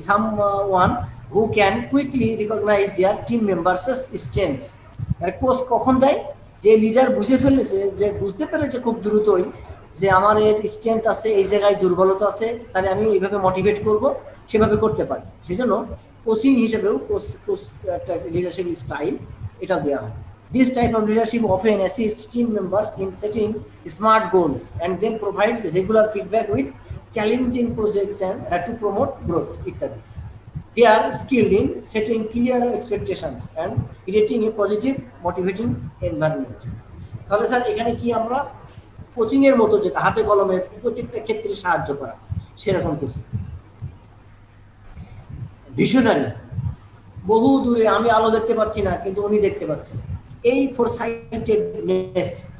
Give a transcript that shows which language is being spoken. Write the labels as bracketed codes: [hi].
[en] Someone who can quickly recognise their team members strengths. [bn] Coach কখন দেয়? যে leader বুঝে ফেলেছে, যে বুঝতে পেরেছে খুব দ্রুতই যে আমার এর স্ট্রেংথ আছে, এই জায়গায় দুর্বলতা আছে, তাহলে আমি এইভাবে মোটিভেট করব, সেভাবে করতে পারি। সেই জন্য কোচিং হিসেবেও কোচ একটা লিডারশিপ স্টাইল এটাও দেওয়া হয়। [en] This type of leadership often assists team members in setting smart goals and then provides regular feedback with challenging projects and to promote growth ইত্যাদি। They are skilled in setting clear expectations and creating a positive motivating environment. [bn] তাহলে sir এখানে কি আমরা coaching এর মতো, যেটা হাতে কলমে প্রত্যেকটা ক্ষেত্রে সাহায্য করা, সেরকম কিছু। ভিশনারি, বহু দূরে, আমি আলো দেখতে পাচ্ছি না কিন্তু উনি দেখতে পাচ্ছেন, এই ফোরসাইটেডনেস।